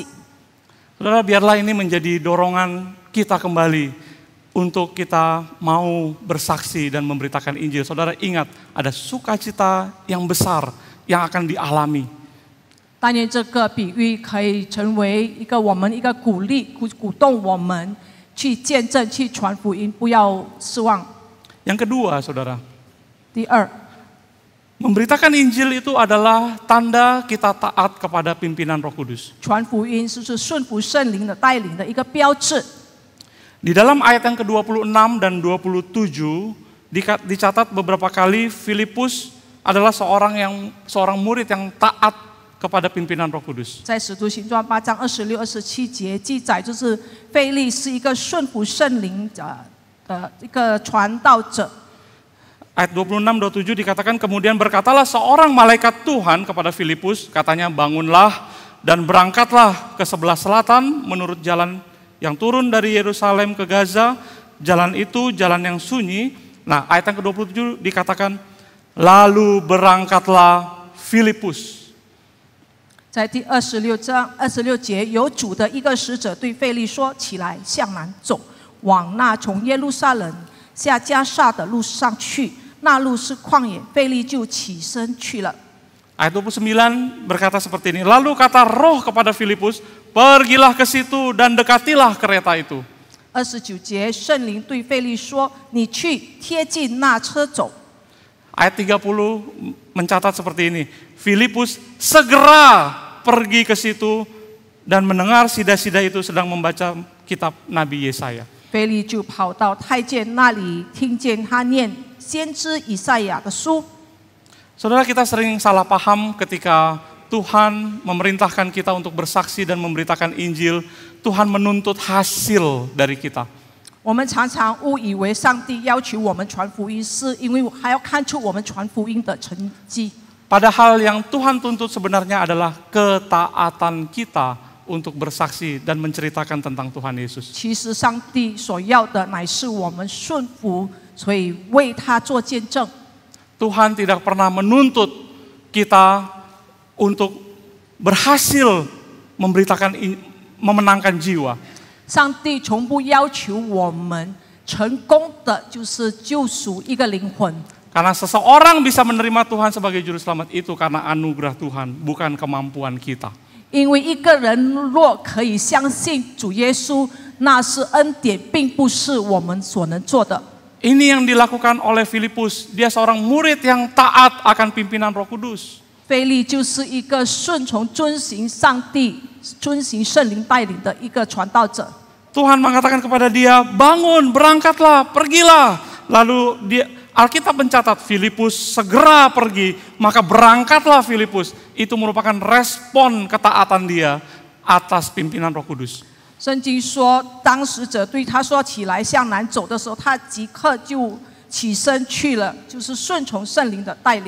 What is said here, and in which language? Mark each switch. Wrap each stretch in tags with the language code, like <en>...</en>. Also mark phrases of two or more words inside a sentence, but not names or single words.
<id>Saudara, biarlah ini menjadi dorongan kita kembali untuk kita mau bersaksi dan memberitakan Injil. Saudara, ingat ada sukacita yang besar yang akan dialami.</id> <zh>但愿这个比喻可以成为一个鼓励、鼓动我们去见证、去传福音，不要失望。</zh> <id>Yang kedua, saudara,</id> <zh>第二，</zh> <id>memberitakan Injil itu adalah tanda kita taat kepada pimpinan Roh Kudus.</id> <zh>传福音就是顺服圣灵的带领的一个标志。</zh> <id>Di dalam ayat yang ke-26 dan 27 dicatat beberapa kali Filipus adalah seorang murid yang taat kepada pimpinan Roh Kudus.</id> <zh>在使徒行传8章26、27节记载，就是腓利是一个顺服圣灵的一个传道者。</zh> <id>Ayat 26-27 dikatakan kemudian berkatalah seorang malaikat Tuhan kepada Filipus, katanya bangunlah dan berangkatlah ke sebelah selatan menurut jalan yang turun dari Yerusalem ke Gaza, jalan itu jalan yang sunyi. Nah, ayat yang ke-27 dikatakan lalu berangkatlah Filipus.</id> <zh>在第26节，有主的一个使者对腓利说：“起来，向南走，往那从耶路撒冷下加萨的路上去。那路是旷野。”腓利就起身去了。</zh> <id>Ayat 29 berkata seperti ini. Lalu kata Roh kepada Filipus, pergilah ke situ dan dekatilah kereta itu.</id> <zh>29 节，圣灵对腓利说：“你去贴近那车走。”</zh> <id>Ayat 30 mencatat seperti ini. Filipus segera pergi ke situ dan mendengar sida-sida itu sedang membaca kitab Nabi Yesaya.</id> <zh>腓利就跑到太监那里，听见他念先知以赛亚的书。</zh> <id>Saudara, kita sering salah paham ketika Tuhan memerintahkan kita untuk bersaksi dan memberitakan Injil. Tuhan menuntut hasil dari kita.</id> <zh>我们常常误以为上帝要求我们传福音，是因为还要看出我们传福音的成绩。</zh> <id>Padahal yang Tuhan tuntut sebenarnya adalah ketaatan kita untuk bersaksi dan menceritakan tentang Tuhan Yesus.</id> <zh>其实上帝所要的乃是我们顺服，所以为他做见证。</zh> <id>Tuhan tidak pernah menuntut kita untuk berhasil memenangkan jiwa.</id> <zh>上帝从不要求我们成功的就是救赎一个灵魂。</zh> <id>Karena seseorang bisa menerima Tuhan sebagai juru selamat itu karena anugerah Tuhan, bukan kemampuan kita.</id> <zh>因为一个人若可以相信主耶稣，那是恩典，并不是我们所能做的。</zh> <id>Ini yang dilakukan oleh Filipus. Dia seorang murid yang taat akan pimpinan Roh Kudus.</id> <zh>腓利就是一个顺从、遵行上帝、遵行圣灵带领的一个传道者。</zh> <id>Tuhan mengatakan kepada dia, bangun, berangkatlah, pergilah. Lalu Alkitab mencatat Filipus segera pergi, maka berangkatlah Filipus. Itu merupakan respon ketaatan dia atas pimpinan Roh Kudus.</id> <zh>圣经说，当使者对他说起来向南走的时候，他即刻就起身去了，就是顺从圣灵的带领。</zh>